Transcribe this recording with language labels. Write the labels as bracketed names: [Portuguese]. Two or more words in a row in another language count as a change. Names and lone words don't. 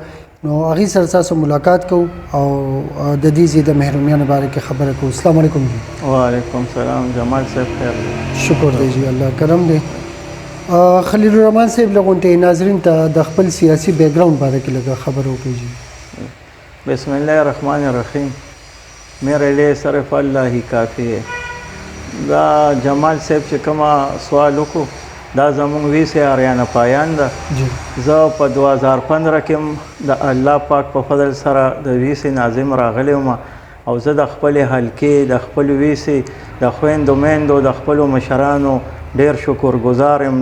[Pashto] نو هغه سره تاسو ملاقات کو او د دې د محرومیانو باره کې خبره کو. [Arabic] السلام علیکم. وعلیکم السلام. [Pashto] جمال صاحب خیر. شکر دی جی، الله کرم دی. خلیل الرحمن صاحب لغونته ناظرین ته د خپل سیاسي بیک گراوند باره کې لږه خبر وکړي. [Arabic] بسم الله الرحمن الرحیم. [Urdu] میرے لیے صرف اللہ ہی کافی ہے. [Pashto] دا جمال صاحب چې کومه سوال وکړو دا زمونږ ویسې آریانه پایان ده. زه په 2015 کې د الله پاک په فضل سره د ویسې ناظم راغلی وم او زه د خپلې حلقې د خپل ویسې د خویندو میندو د خپلو مشرانو ډېر شکرګزار یم.